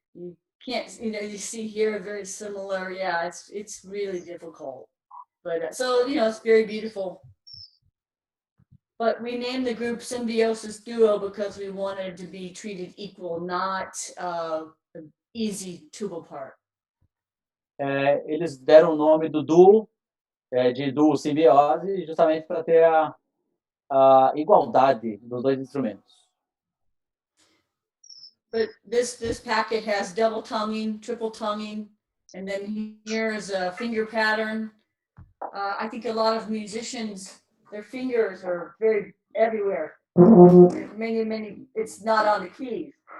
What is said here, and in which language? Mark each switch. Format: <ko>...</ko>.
<en>You can't, you see here very similar. Yeah, it's really difficult. But so, it's very beautiful. But we named the group Symbiosis Duo because we wanted to be treated equal, not an easy tuba part.</en> <pt>Eles deram o nome do duo, de duo simbiose, justamente para ter a igualdade dos dois instrumentos.</pt> <en>But this packet has double tonguing, triple tonguing, and then here's a finger pattern. I think a lot of musicians, their fingers are very everywhere. Many, it's not on the keys.</en>